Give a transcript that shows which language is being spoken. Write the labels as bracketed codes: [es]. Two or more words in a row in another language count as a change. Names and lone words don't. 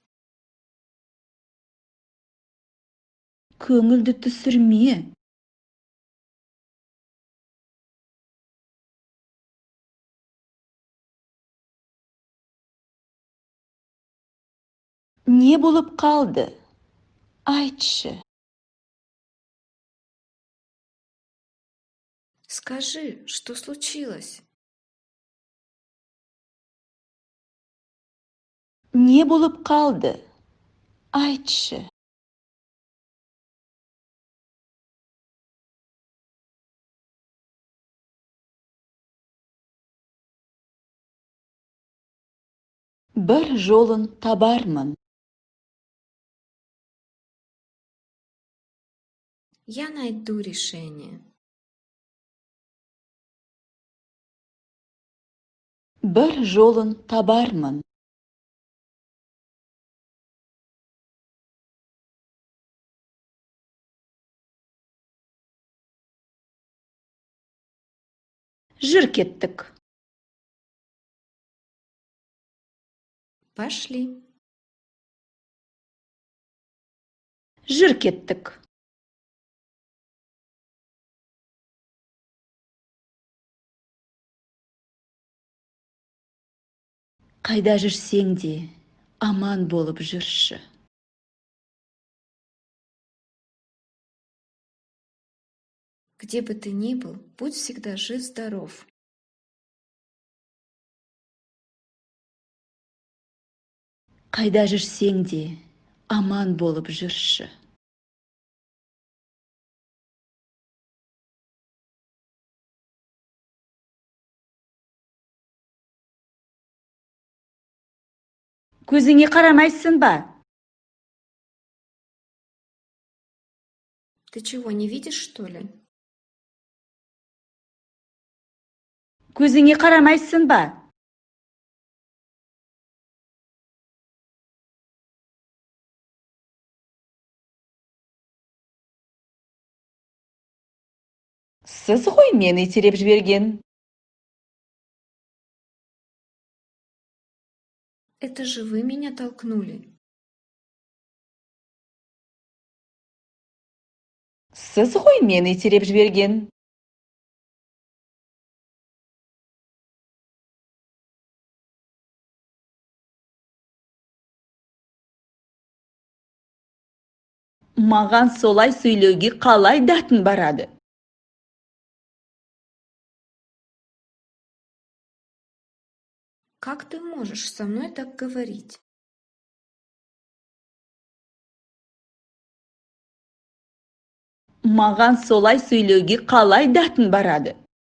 [kk] Көңілді түсірме. Не болып қалды? Айтшы. [ru] Скажи, что случилось? [kk] Не болып қалды? Айтшы. Бір жолын табармын. [ru] Я найду решение. [kk] Бір жолын табармын. Жүр кеттік. [ru] Пошли. [kk] Жүр кеттік. Қайда жүрсең де, аман болып жүрші. [ru] Где бы ты ни был, будь всегда жив-здоров. [kk] Қайда жүрсең де, аман болып жүрші. Көзіңе қарамайсың ба? [ru] Ты чего, не видишь, что ли? [kk] Көзіңе қарамайсың ба? Сіз ғой мені итеріп жіберген. [ru] Это же вы меня толкнули. [kk] Сіз ғой мені итеріп жіберген. Маған солай сөйлеуге қалай дәтің барады? [ru] Как ты можешь со мной так говорить? [kk] Маған солай сөйлеуге қалай дәтің барады?